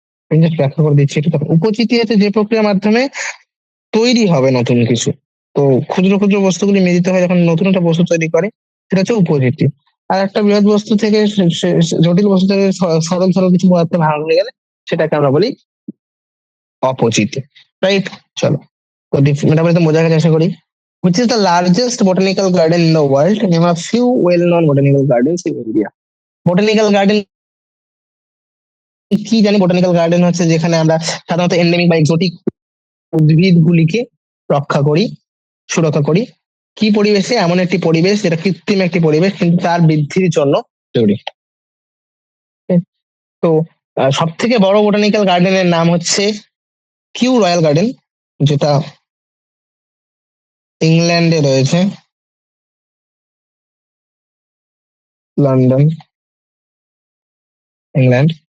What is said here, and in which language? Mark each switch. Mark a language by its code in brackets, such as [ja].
[bn] আমি just ব্যাখ্যা করে দিচ্ছি একটু। উপচিতি হচ্ছে যে প্রক্রিয়ার মাধ্যমে তৈরি হবে নতুন কিছু, তো ক্ষুদ্র ক্ষুদ্র বস্তুগুলি মিলিত হয় যখন নতুন একটা বস্তু তৈরি করে, সেটা হচ্ছে উপচিতি। আর একটা বৃহৎ বস্তু থেকে জটিল বস্তু থেকে সরল সরল কিছু পদার্থে ভাগ হয়ে গেলে সেটাকে আমরা বলি অপচিতি, রাইট? চলো, তো মেটাবলিজম বোঝা গেছে আশা করি। [en] Which is the largest botanical garden in the world? Name a few well-known botanical gardens in India. Botanical garden [bn] কি জানি বোটানিক্যাল গার্ডেন হচ্ছে যেখানে আমরা সাধারণত এন্ডেমিক বা এক্সোটিক উদ্ভিদগুলিকে রক্ষা করি, সুরক্ষা করি। কি পরিবেশে? এমন একটি পরিবেশ যেটা কৃত্রিম একটি পরিবেশ কিন্তু তার বৃদ্ধির জন্য জরুরি। তো সব থেকে বড় বোটানিক্যাল গার্ডেনের নাম হচ্ছে কিউ রয়্যাল গার্ডেন, যেটা ইংল্যান্ডে রয়েছে, লন্ডন, ইংল্যান্ড।